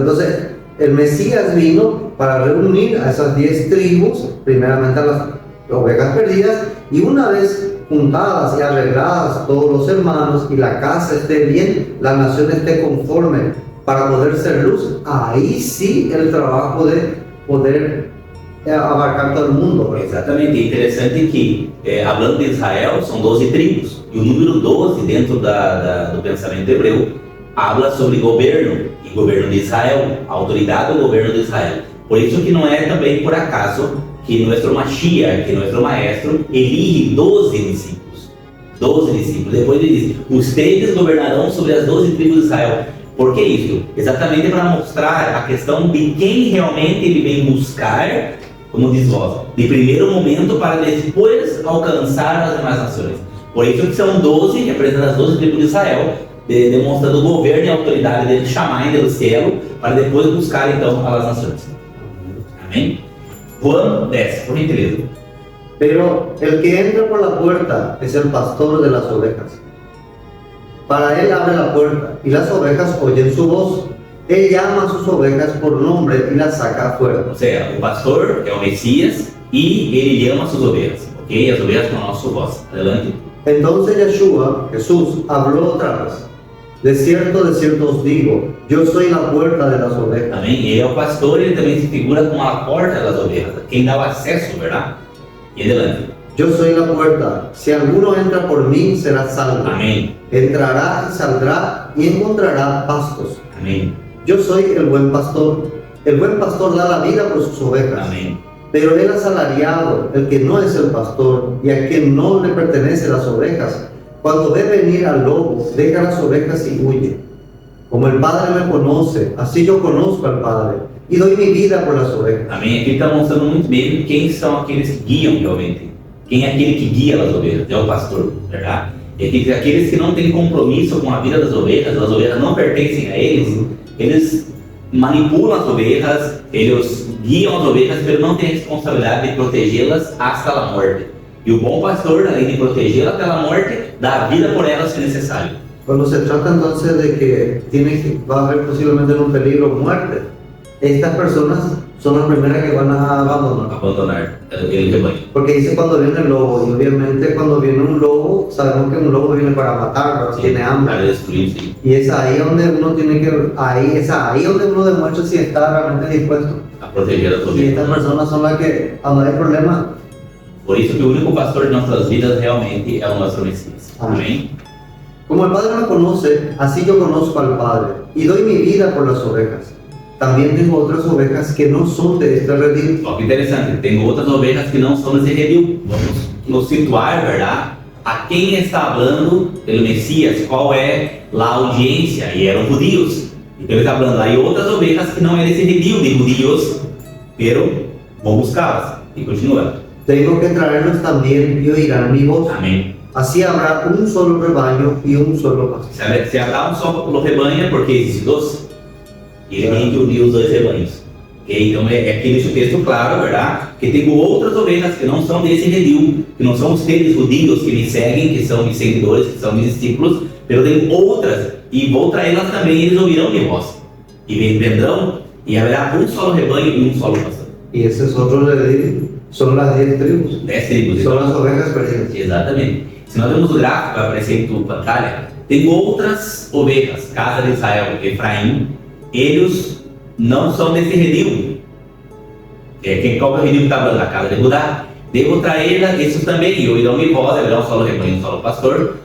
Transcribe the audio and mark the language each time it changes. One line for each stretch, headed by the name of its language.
Spanish: Entonces, el Mesías vino para reunir a esas 10 tribus, primeramente a las ovejas perdidas, y una vez juntadas y arregladas todos los hermanos y la casa esté bien, la nación esté conforme para poder ser luz, ahí sí el trabajo de poder abarcar todo el mundo, ¿verdad?
Portuguese: Exatamente, é interessante que, hablando de Israel, são 12 tribos, e o número 12 dentro do pensamento hebreu habla sobre governo, e governo de Israel, a autoridade do governo de Israel. Por isso que não é também por acaso que nosso Mashiach, que nosso maestro, elige 12 discípulos. 12 discípulos. Depois ele diz, ustedes governarão sobre as 12 tribos de Israel. Por que isso? Exatamente para mostrar a questão de quem realmente ele vem buscar, como diz vós, de primeiro momento para depois alcançar as demais nações. Por isso que são 12, representando as 12 tribos de Israel, demonstrando o governo e a autoridade dele, chamar do céu, para depois buscar então as nações. Amém? Juan 10, por gentileza.
Spanish: Pero el que entra por la puerta es el pastor de las ovejas. Para él abre la puerta y las ovejas oyen su voz. Él llama a sus ovejas por nombre y las saca afuera.
Portuguese: Ou seja, o pastor é o Messias e ele
Spanish: llama sus ovejas,
Portuguese: ok?
Spanish: As ovejas conocen su voz. Adelante. Entonces Yeshua, Jesús, habló otra vez. De cierto os digo, yo soy la puerta de las ovejas.
Portuguese: Amém? Ele é o pastor e ele também se figura como a porta das ovelhas, quem dá o acesso, verdade?
Spanish: E adelante. Yo soy la puerta. Si alguno entra por mí, será salvo.
Portuguese: Amém.
Spanish: Entrará y saldrá y encontrará pastos.
Portuguese: Amém.
Spanish: Yo soy el buen pastor. El buen pastor da la vida por sus ovejas.
Portuguese: Amém.
Spanish: Pero el asalariado, el que no es el pastor y a quien no le pertenecen las ovejas, cuando ve venir al lobo, deja las ovejas y huye. Como el Padre me conoce, así yo conozco al Padre y doy mi vida por las ovejas.
Portuguese: Amém. Aqui está mostrando muito bem quem são aqueles que guiam realmente. Quem é aquele que guia as ovelhas? É o pastor, verdade? é que aqueles que não têm compromisso com a vida das ovelhas, as ovelhas não pertencem a eles, eles manipulam as ovelhas, eles guiam as ovelhas, mas não têm a responsabilidade de protegê-las hasta a morte. E o bom pastor, além de protegê-las até a morte, dá a vida por elas se necessário.
Spanish: Cuando se trata entonces de que va a haber posiblemente un peligro o muerte, estas personas son las primeras que van a Abandonar el rebaño. Porque dice cuando viene el lobo, y obviamente cuando viene un lobo, sabemos que un lobo viene para matar, Sí, tiene hambre. para destruir, sí. Y es ahí donde uno tiene que, es ahí donde uno demuestra si está realmente dispuesto.
Portuguese: A proteger as
Spanish: Y
Portuguese: ovelhas.
Spanish: estas personas son las que, cuando hay problemas,
Portuguese: Por isso que o único pastor de nossas vidas realmente é o nosso Messias. Amém?
Spanish: como el Padre me conoce, así yo conozco al Padre, y doy mi vida por las ovejas. También tengo otras ovejas que no son de este redil.
Portuguese: Só que interessante, tem outras ovelhas que não são desse redil. Vamos nos situar, verdade? A quem está falando pelo Messias, qual é a audiência? E eram judios. Então ele está falando, aí outras ovelhas que não é desse redil de judios, pero vou buscá-las. E continua.
Spanish: Tengo que traerlos también y oirán mi voz.
Portuguese: Amém.
Spanish: Así habrá un solo rebaño y un solo pastor.
Portuguese: Se habrá um só rebanho, porque existem dois. E ele tem que unir os dois rebanhos. Okay? Então aqui deixa o texto claro, verdade? Que tem outras ovelhas que não são desse redil, que não são os seres judios que me seguem, que são meus seguidores, que são meus discípulos, mas tem outras, e vou traí-las também, e eles ouvirão minha voz. E vendrão, e haverá um solo rebanho e um solo pastor.
Spanish: Y ese es otro redil, son las 10 tribus.
Portuguese: 10 tribos.
Spanish: Son las ovejas perdidas.
Portuguese: Exatamente. Se nós vemos o gráfico que vai aparecer em tua pantalla, tem outras ovelhas, casa de Israel, Efraim, eles não são desse redil. Qual é o redil que está falando? A casa de Judá. Devo traí-la, esses também, e ouvirão minha voz, haverá um solo rebanho e um solo pastor.